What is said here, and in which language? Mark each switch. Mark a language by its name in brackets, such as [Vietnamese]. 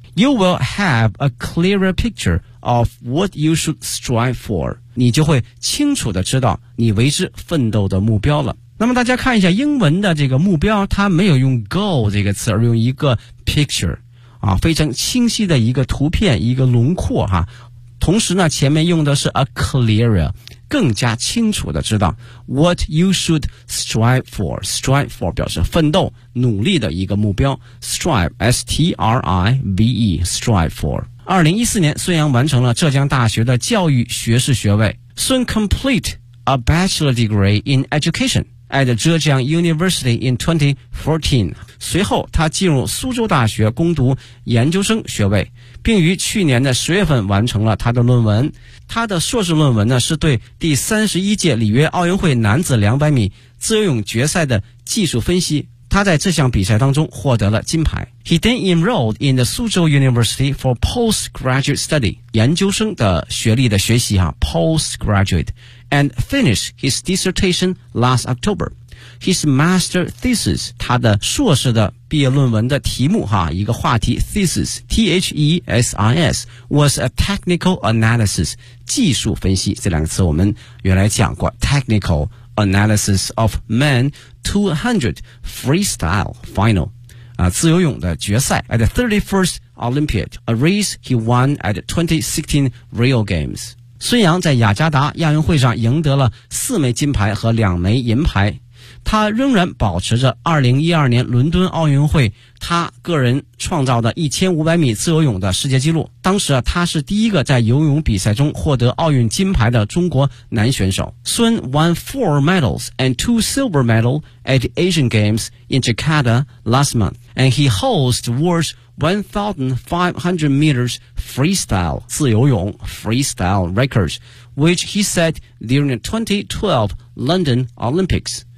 [English] You will have a clearer picture of what you should strive for. [Chinese] 你就会清楚的知道你为之奋斗的目标了。那么大家看一下英文的这个目标，它没有用 goal 这个词，而用一个 picture 啊，非常清晰的一个图片，一个轮廓哈、啊。同时呢，前面用的是 a clearer， 更加清楚的知道 [English] what you should strive for。 [Chinese] strive for 表示奋斗、努力的一个目标。strive s t r i v e strive for。 2014年，孙杨完成了浙江大学的教育学士学位。 [English] Soon complete a bachelor degree in education。 at Zhejiang University in 2014, [Chinese] 随后他进入苏州大学攻读研究生学位，并于去年的10月份完成了他的论文。他的硕士论文呢，是对第31届里约奥运会男子200米自由泳决赛的技术分析。他在这项比赛当中获得了金牌。 [English] He then enrolled in the Suzhou University for postgraduate study, [Chinese] 研究生的学历的学习啊 [English] postgraduate, and finished his dissertation last October. His master thesis, [Chinese] 他的硕士的毕业论文的题目啊一个话题 [English] thesis, T-H-E-S-I-S, was a technical analysis, [Chinese] 技术分析这两个词我们原来讲过 [English] technical,Analysis of men 200 freestyle final, [Chinese] 啊，自由泳的决赛 [English] at the 31st Olympiad, a race he won at the 2016 Rio Games. [Chinese] 孙杨在雅加达亚运会上赢得了4枚金牌和2枚银牌，他仍然保持着2012年伦敦奥运会他个人创造的1500米自由泳的世界纪录。当时啊，他是第一个在游泳比赛中获得奥运金牌的中国男选手。 [English] 孙 won 4 medals and 2 silver medals at the Asian Games in Jakarta last month, and he holds the world's 1500 meters freestyle 自由泳 freestyle records, which he set during the 2012 London Olympics.